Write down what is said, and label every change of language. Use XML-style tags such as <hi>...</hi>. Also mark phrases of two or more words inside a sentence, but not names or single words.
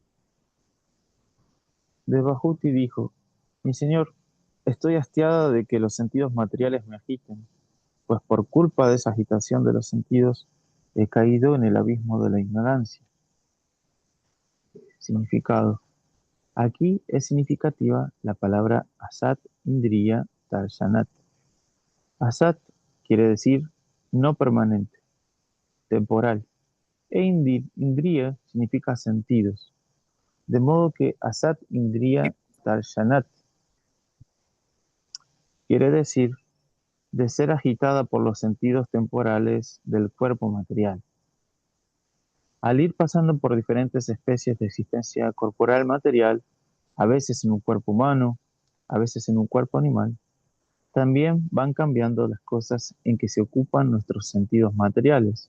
<es>Devahuti dijo: mi señor, estoy hastiada de que los sentidos materiales me agiten, pues por culpa de esa agitación de los sentidos he caído en el abismo de la ignorancia. Significado: aquí es significativa la palabra</es> <sa>asat indriya darshanat.</sa> <es>Asat quiere decir no permanente, temporal, e indriya significa sentidos. De modo que</es> <sa>asat indriya darshanat</sa> <es>quiere decir de ser agitada por los sentidos temporales del cuerpo material. Al ir pasando por diferentes especies de existencia corporal material, a veces en un cuerpo humano, a veces en un cuerpo animal, también van cambiando las cosas en que se ocupan nuestros sentidos materiales.</es>